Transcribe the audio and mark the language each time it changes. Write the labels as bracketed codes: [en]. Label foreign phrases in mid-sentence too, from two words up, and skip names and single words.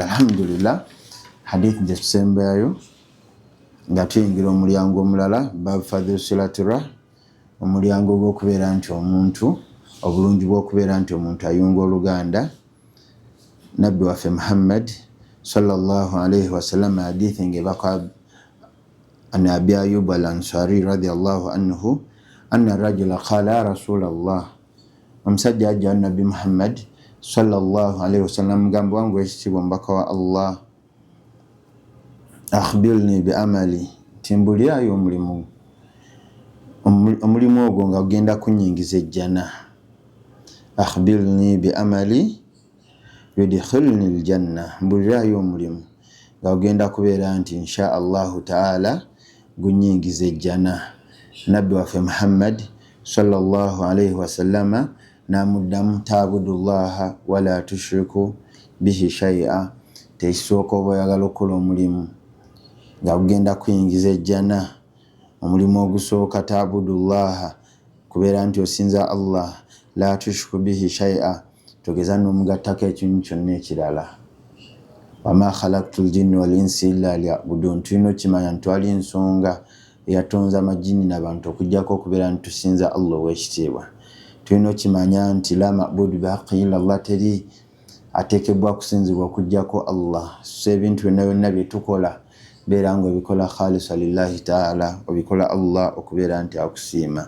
[lg] Alhamdulillah, hadithi gye tusembayo nga tuyingira omulyango omulala, [ar] باب فضل صلة الرحم, [lg] omulyango gw'okubeera nti omuntu, obulungi bw'okubeera nti omuntu ayunga oluganda. Nabbi waffe [ar] Muhammad صلى الله عليه وسلم [lg] hadithi ng'ebaka [ar] عن أبي أيوب الأنصاري رضي الله عنه أن رجلا قال يا رسول الله, [lg] omusajja ajja Nabbi Muhammad [ar] صلى الله عليه وسلم [lg] mugambo wangu ekitiibwa omubaka wa Allah, [ar] أخبرني بعمل, [lg] timbulyayo omulimu ogwo nga gugenda kunyingiza ejjana. [ar] أخبرني بعمل يدخلني الجنة, [lg] mbulyayo omulimu nga gugenda kubeera nti [ar] إن شاء الله تعالى [lg] gunyingiza ejjana. Nabbi waffe [ar] Muhammad صلى الله عليه وسلم namuddamu تعبد الله ولا تشرك به شيئا, [lg] tekisooka oba oyagala okukola omulimu nga gugenda kuyingiza ejjana. Omulimu ogusooka ta'budullaha, kubeera nti osinza Allah, [ar] لا تشرك به شيئا, [lg] togeza n'omugattako ekintu kyonna ekirala. [ar] وما خلقت الجن والإنس إلا ليعبدون, [lg] tulina okimanya nti twali ensonga eyatonza amajini n'abantu okujjako okubeera nti tusinza Allah ow'ekitiibwa. Tulina okimanya nti [ar] لا معبود بحق إلا الله, [lg] teri ateekebwa kusinzibwa okujjako Allah. So ebintu byonna byonna bye tukola beera ng'obikola [ar] خالصا لله تعالى, [lg] obikola Allah okubeera nti akusiima.